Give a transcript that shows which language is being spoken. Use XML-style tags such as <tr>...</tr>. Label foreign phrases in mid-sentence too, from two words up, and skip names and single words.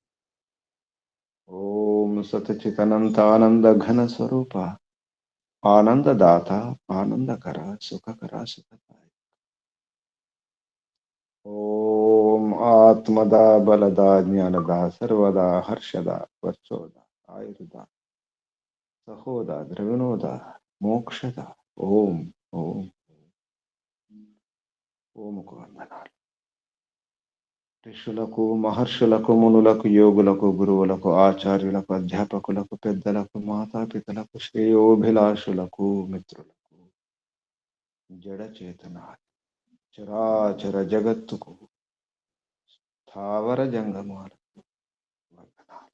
<sa>ओम सतचित अनंत आनंद घन स्वरूप, आनंददाता, आनंदकरा, सुखकरा, सुखदायक। ओम आत्मदा, बलदा, ज्ञानदा, सर्वदा, हर्षदा, वर्चोदा, आयुर्दा, सहोदा, द्रविणोदा, मोक्षदा।</sa> <te>ओम ओम ఓం కు వందనాలు. ఋషులకు, మహర్షులకు, మునులకు, యోగులకు, గురువులకు, ఆచార్యులకు, అధ్యాపకులకు, పెద్దలకు, మాతాపితలకు, శ్రేయోభిలాషులకు, మిత్రులకు, జడ చేతనాలు చరాచర జగత్తుకు స్థావర జంగమాలకు వందనాలు.</te>